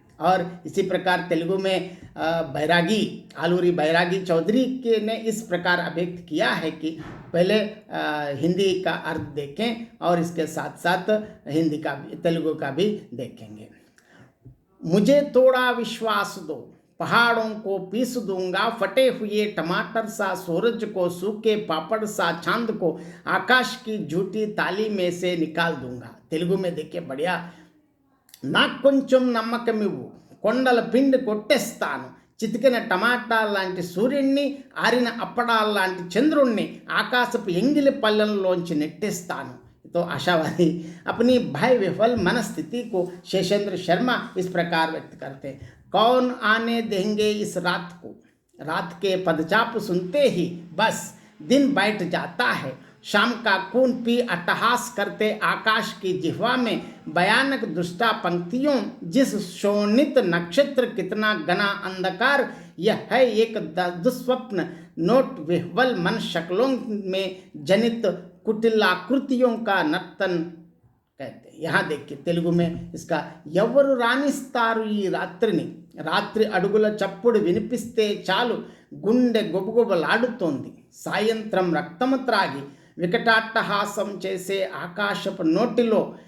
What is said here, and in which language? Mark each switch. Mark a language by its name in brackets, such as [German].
[Hindi] और इसी प्रकार तेलुगु में बैरागी आलूरी बैरागी चौधरी के ने इस प्रकार अभिव्यक्त किया है कि पहले हिंदी का अर्थ देखें और इसके साथ साथ हिंदी का भी तेलुगु का भी देखेंगे। मुझे थोड़ा विश्वास दो, पहाड़ों को पीस दूंगा, फटे हुए टमाटर सा सूरज को, सूखे पापड़ सा चांद को आकाश की झूठी ताली में से निकाल दूंगा। तेलुगु में देखिए बढ़िया, [Telugu] నాకు కొంచెం నమ్మకమివ్వు, కొండల పిండి కొట్టేస్తాను, చితికిన టమాటా లాంటి సూర్యుడిని, ఆరిన అప్పడాల లాంటి చంద్రుణ్ణి ఆకాశపు ఎంగిలి పల్లెల్లోంచి నెట్టేస్తాను। [Hindi] तो आशावादी अपनी भय विफल मनस्थिति को शेषेंद्र शर्मा इस प्रकार व्यक्त करते हैं। कौन आने देंगे इस रात को, रात के पदचाप सुनते ही बस दिन बैठ जाता है। शाम का खून पी अट्टहास करते आकाश की जिह्वा में भयानक दुष्टा पंक्तियों, जिस शोणित नक्षत्र कितना घना अंधकार, यह है एक दुस्वप्न नोट विह्वल मन शक्लों में जनित कुटिलाकृतियों का नर्तन कहते हैं। यहाँ देखिए तेलुगु में इसका [Telugu] ఎవరు రాణిస్తారు ఈ రాత్రిని, రాత్రి అడుగుల చప్పుడు వినిపిస్తే చాలు గుండె గొబగొబలాడుతోంది, సాయంత్రం రక్తము త్రాగి వికటాట్టహాసం చేసే ఆకాశపు నోటిలో